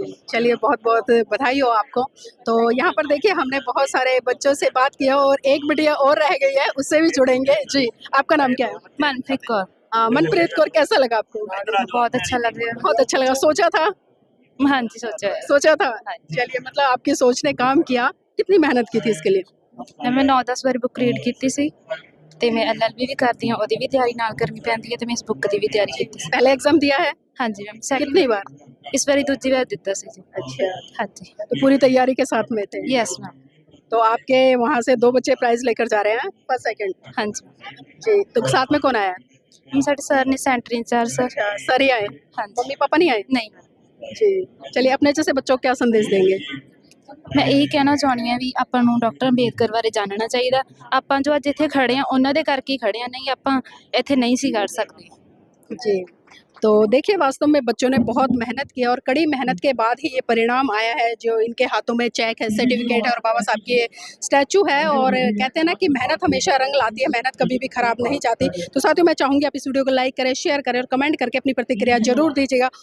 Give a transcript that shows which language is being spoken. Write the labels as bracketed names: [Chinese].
[Hindi] चलिए, बहुत-बहुत बधाई हो आपको। तो यहाँ पर देखिए हमने बहुत सारे बच्चों से बात किया और एक बिटिया और रह गई है, उससे भी जुड़ेंगे। जी, आपका नाम क्या है? मनप्रीत कौर। मनप्रीत कौर, कैसा लगा आपको? बहुत अच्छा लग रहा बहुत अच्छा लगा। सोचा था? है। हाँ जी, सोचा है। सोचा था? चलिए, मतलब आपकी सोच ने काम किया। कितनी मेहनत की थी इसके लिए? [Punjabi] मैं 9-10 ਵਾਰ ਬੁੱਕ ਰੀਡ ਕੀਤੀ ਸੀ ਤੇ ਮੈਂ ਐਲਐਲਬੀ ਵੀ ਕਰਦੀ ਹਾਂ, ਉਹਦੀ ਵੀ ਤਿਆਰੀ ਨਾਲ ਕਰਨੀ ਪੈਂਦੀ ਹੈ ਤੇ ਮੈਂ ਇਸ ਬੁੱਕ ਦੀ ਵੀ ਤਿਆਰੀ ਕੀਤੀ ਸੀ। [Hindi] पहले एग्जाम दिया है? [Punjabi] ਹਾਂਜੀ ਮੈਮ, ਸੈਕਿੰਡ [Hindi] कितनी बार? [Punjabi] ਇਸ ਵਾਰੀ ਦੂਜੀ ਵਾਰ ਦਿੱਤਾ ਸੀ ਜੀ। [Hindi] अच्छा, [Punjabi] ਹਾਂਜੀ, [Hindi] तो पूरी तैयारी के साथ में थे। [English] Yes ma'am. [Hindi] तो आपके वहाँ से 2 बच्चे प्राइज लेकर जा रहे हैं, फर्स्ट सेकंड। [Punjabi] ਹਾਂਜੀ [Hindi] जी, तो साथ में कौन आया? [Punjabi] ਮੈਮ, ਸਾਡੇ ਸਰ ਨੇ ਸੈਂਟਰ इंचार्ज सर। [Hindi] अच्छा, सर ही आए? [Punjabi] ਹਾਂਜੀ [Hindi] मम्मी पापा नहीं आए? [Punjabi] ਨਹੀਂ [Hindi] जी, चलिए अपने जैसे बच्चों को क्या संदेश देंगे? [Punjabi] ਮੈਂ ਇਹੀ ਕਹਿਣਾ ਚਾਹੁੰਦੀ ਹਾਂ ਵੀ ਆਪਾਂ ਨੂੰ ਡਾਕਟਰ ਅੰਬੇਦਕਰ ਬਾਰੇ ਜਾਣਨਾ ਚਾਹੀਦਾ। ਆਪਾਂ ਜੋ ਅੱਜ ਇੱਥੇ ਖੜੇ ਆ ਉਹਨਾਂ ਦੇ ਕਰਕੇ ਹੀ ਖੜੇ ਆ, ਨਹੀਂ ਆਪਾਂ ਇੱਥੇ ਨਹੀਂ ਸੀ ਕਰ ਸਕਦੇ। [Hindi] जी, तो देखिए वास्तव में बच्चों ने बहुत मेहनत की और कड़ी मेहनत के बाद ही ये परिणाम आया है, जो इनके हाथों में चेक है, सर्टिफिकेट है और बाबा साहब की स्टैचू है। और कहते हैं ना कि मेहनत हमेशा रंग लाती है, मेहनत कभी भी खराब नहीं जाती। तो साथियों, मैं चाहूँगी आप इस वीडियो को लाइक करें, शेयर करें और कमेंट करके अपनी प्रतिक्रिया जरूर दीजिएगा।